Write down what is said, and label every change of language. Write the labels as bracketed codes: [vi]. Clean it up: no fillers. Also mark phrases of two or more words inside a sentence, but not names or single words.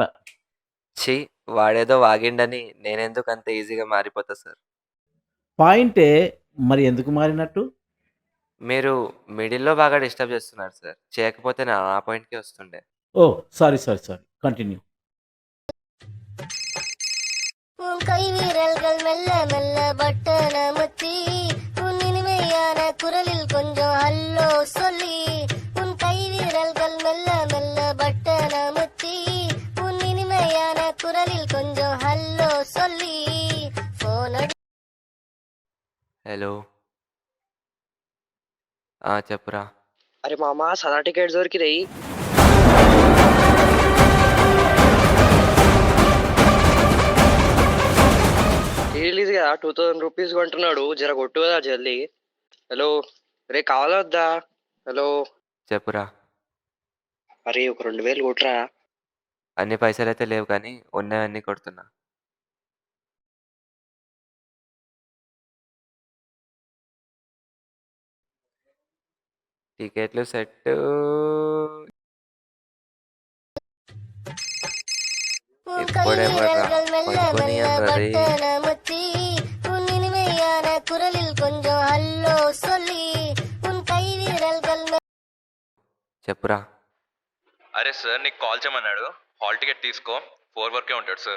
[te] ఛీ, వాడేదో వాగిండని నేనెందుకు అంత ఈజీగా మారిపోతా సార్? పాయింటే, మరి ఎందుకు మారినట్టు? మీరు మిడిల్‌లో బాగా డిస్టర్బ్ చేస్తున్నారు సార్. చేయకపోతే నా పాయింట్‌కే వస్తుండే. ఓహ్! సారీ. కంటిన్యూ. [ta] உன் கை வீரல்கள் மெல்ல மெல்ல பட்டன முத்தி உன் இனிமையான குரலில் கொஞ்சம் ஹல்லோ சொல்லி உன் கை வீரல்கள் மெல்ல மெல்ல பட்டன முத்தி உன் இனிமையான குரலில் கொஞ்சம் ஹல்லோ சொல்லி போன் [te] హలో. చెప్పురా. [hi] अरे मामा साधा टिकेट जोर की रही [te] రిలీజ్ కదా 2000 రూపీస్ కొంటున్నాడు జర కొట్టు కదా జల్దీ. హలో రే కావాలా వద్దా? హలో చెప్పురా. అరే ఒక 2000 కొట్రా. అన్ని పైసలైతే లేవు కానీ ఉన్నవన్నీ కొడుతున్నా. టికెట్లు సెట్టు. [ta] உன் கை [te] ఎవడెవర్రా [ta] வீரர்கள் மெல்ல [te] పడుకొని [ta] மெல்ல [te] అన్నది [ta] பட்டன முத்தி உன் இனிமையான குரலில் கொஞ்சம் ஹல்லோ சொல்லி உன் கை வீரர்கள் [te] చెప్పురా. అరే సార్ నీకు కాల్ చేయమన్నాడు. హాల్ టికెట్ తీసుకో. 4 వరకే ఉంటాడు సార్.